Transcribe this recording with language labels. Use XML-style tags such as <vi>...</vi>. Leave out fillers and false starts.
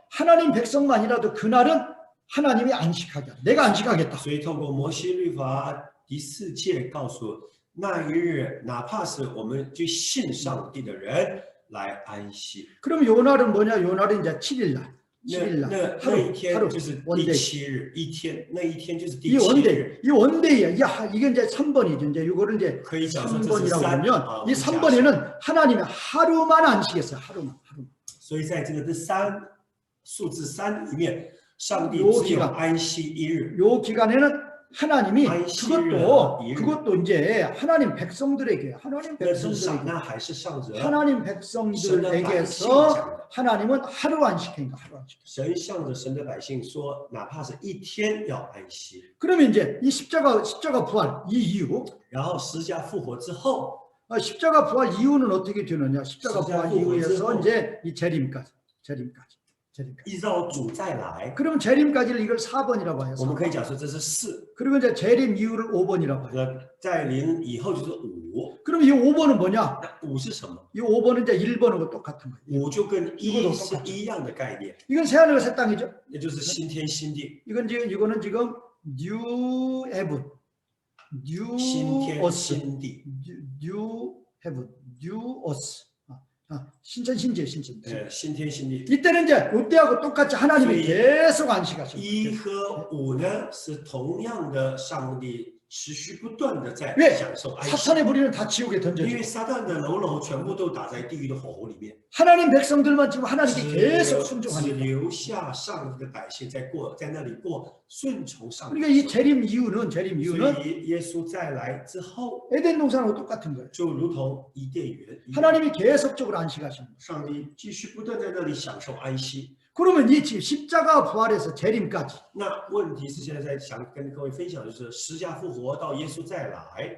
<ko>하나님 백성만이라도 그날은 하나님이 안식하게 하라. 내가 안식하겠다.</ko> <zh>所以透过摩西律法第4诫告诉那一日，哪怕是我们就信上帝的人来安息。</zh> <ko>그럼 요 날은 뭐냐? 요 날은 이제 7일 날. 7일</ko> <zh>那</zh> <ko>날.</ko> <zh>一天</zh> <ko>하루</ko> <zh>就是第</zh> <ko>원데이.</ko> <zh>7日，一天那一天就是第</zh> <ko>이</ko> <zh>7日。</zh> <ko>원데이야. 이게 이제 3번이죠. 이제 요거를 이제</ko> <zh>可以讲说这是</zh> <ko>3번이라고 3 하면 이 3번에는 하나님이 하루만 안식했어요. 하루만.</ko> <zh>所以在这个数字3里面，上帝只有安息1日。</zh> <ko>요 기간에는 하나님이</ko> <zh>安息日的一日，</zh> <ko>그것도 이제 하나님 백성들에게</ko> <zh>那是上那还是上着</zh> <ko>하나님</ko> <zh>神的百姓</zh> <ko>백성들에게서</ko> <zh>讲的。</zh> <ko>하나님은 하루 안식행인가 하루 안식.</ko> <zh>神向着神的百姓说，哪怕是一天要安息。</zh> <ko>그러면 이제 이 십자가 부활 이 이후</ko> <zh>然后十架复活之后，</zh> <ko>십자가 부활 이후는 어떻게 되느냐? 십자가 십자가 부활 이후에서 부활 이제 이 재림까지.</ko> <zh>依照主再来，</zh> <ko>그러면 재림까지를 이걸 4번이라고 해요.</ko> <zh>我们可以讲说这是4。</zh> <ko>그리고 이제 재림 이후를 5번이라고 해요.</ko> <zh>那再临以后就是5。</zh> <ko>그럼 이 5번은 뭐냐?</ko> <zh>那5是什么？</zh> <ko>이 5번은 이제 1번하고 똑같은 거예요.</ko> <zh>5就跟</zh> <ko>이거도</ko> <zh>1是一样的概念，</zh> <ko>이건 새하늘과 새 땅이죠.</ko> <zh>也就是新天新地。</zh> <ko>이거는 지금</ko> <en>new heaven, new</en> <zh>新天</zh> <en>earth,</en> <zh>新地，</zh> <en>new heaven, new earth.</en> <ko>신천 신재.</ko> <zh>新天新地。</zh> <ko>이때는 이제 이때하고 똑같이 하나님이 소위 계속 안식하십니다.</ko> <zh>1和5呢是同样的，上帝持续不断的在</zh> <ko>왜</ko> <zh>享受安息，</zh> <ko>사탄의 부리는 다 지옥에</ko> <zh>因</zh> <ko>던져져.</ko> <zh>为撒旦的喽啰全部都打在地狱的火湖里面，</zh> <ko>하나님 백성들만 지금 하나님께</ko> <zh>只</zh> <ko>계속</ko> <zh>留</zh> <ko>순종하니까.</ko> <zh>留下上帝的百姓在那里过顺从上帝</zh> <ko>그러니까 。 이 재림 이유는</ko> <zh>所以耶稣再来之后，</zh> <ko>에덴 동산하고 똑같은 거예요.</ko> <zh>就如同伊甸园一样，</zh> <ko>하나님이 계속적으로 안식하시는 거예요.</ko> <zh>上帝继续不断在那里享受安息。</zh> <ko>그러면 이 지금 십자가 부활에서 재림까지</ko> <zh>那问题是现在想跟各位分享，就是十架复活到耶稣再来，</zh>